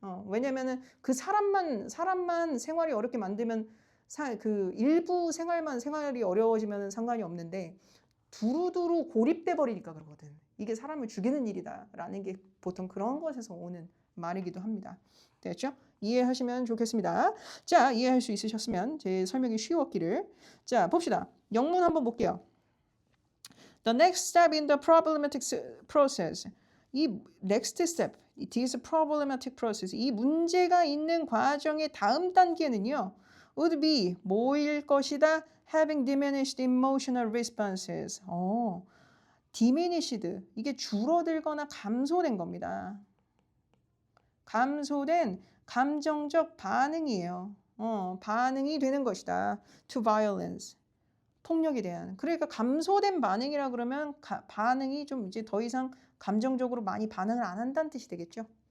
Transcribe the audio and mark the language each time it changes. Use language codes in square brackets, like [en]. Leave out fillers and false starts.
[ko] 왜냐면은 그 사람만 생활이 어렵게 만들면 그 일부 생활이 어려워지면 상관이 없는데 두루두루 고립돼 버리니까 그러거든. 이게 사람을 죽이는 일이다라는 게 보통 그런 것에서 오는 말이기도 합니다. 됐죠? 이해하시면 좋겠습니다. 자, 이해할 수 있으셨으면 제 설명이 쉬웠기를. 자, 봅시다. 영문 한번 볼게요. [en] The next step in the problematic process. 이 next step, it is a problematic process. [ko] 이 문제가 있는 과정의 다음 단계는요. [en] would be [ko] 뭐일 것이다. [en] having diminished emotional responses. diminished. [ko] 이게 줄어들거나 감소된 겁니다. 감소된 감정적 반응이에요. 반응이 되는 것이다. [en] to violence. [ko] 폭력에 대한. 그러니까 감소된 반응이라 그러면 반응이 좀 이제 더 이상 감정적으로 많이 반응을 안 한다는 뜻이 되겠죠.